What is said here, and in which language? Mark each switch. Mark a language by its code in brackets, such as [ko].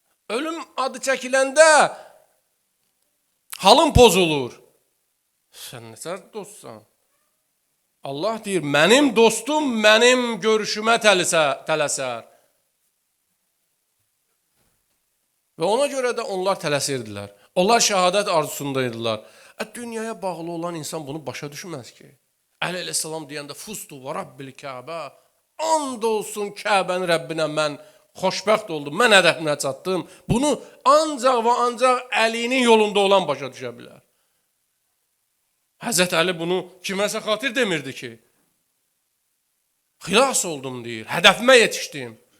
[az] Ölüm adı çəkiləndə halın pozulur. Sən nətər dostsan? Allah deyir, mənim dostum mənim görüşümə tələsər. Və ona görə də onlar tələsirdilər. Onlar şəhadət arzusundaydılar. Dünyaya bağlı olan insan bunu başa düşməz ki. Əli əleyhissalam deyəndə [ar] fustu və Rabbil Kəbə, [az] and olsun Kəbənin Rəbbinə mən xoşbəxt oldum, mən hədəfimə çatdım. Bunu ancaq və ancaq Əlinin yolunda olan başa düşə bilər. Həzrət Əli bunu kiməsə xatir demirdi ki. Xilas oldum deyir, hədəfimə yetişdim.